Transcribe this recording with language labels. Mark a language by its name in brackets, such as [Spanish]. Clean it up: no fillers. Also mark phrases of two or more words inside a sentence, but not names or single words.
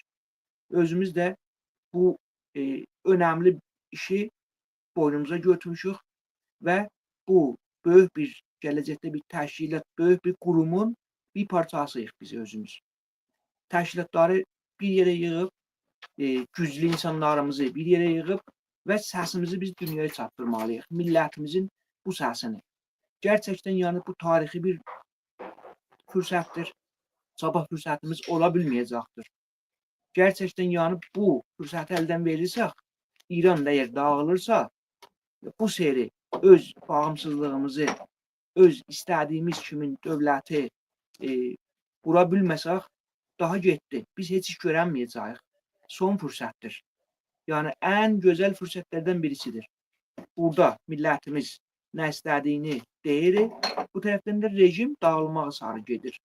[Azerbaijani] Özümüz də bu önemli işi boynumuza götürmüşük və bu böyük bir gələcəkdə bir təşkilat, böyük bir qurumun bir parçasıyıq biz özümüz. Təşkilatları bir yerə yığıb, güclü insanlarımızı bir yerə yığıb və səsimizi biz dünyaya çatdırmalıyıq. Millətimizin bu səsini. [Turkish] Gerçekten yani [Azerbaijani] bu tarihi bir fürsətdir. Sabah fürsətimiz ola bilməyəcəkdir. [Turkish] Gerçekten yani [Azerbaijani] bu fürsəti əldən verirsək, İran da eğer dağılırsa, bu seri öz bağımsızlığımızı, öz istədiyimiz kimin dövləti qura bilməsək, daha getdi. Biz heç iş görənməyəcəyik. Son fürsətdir. [Turkish] Yani en güzel [Azerbaijani] fürsətlərdən birisidir. Burada millətimiz nə istədiyini deyir, bu tərəfdən də rejim dağılmağa sarı gedir.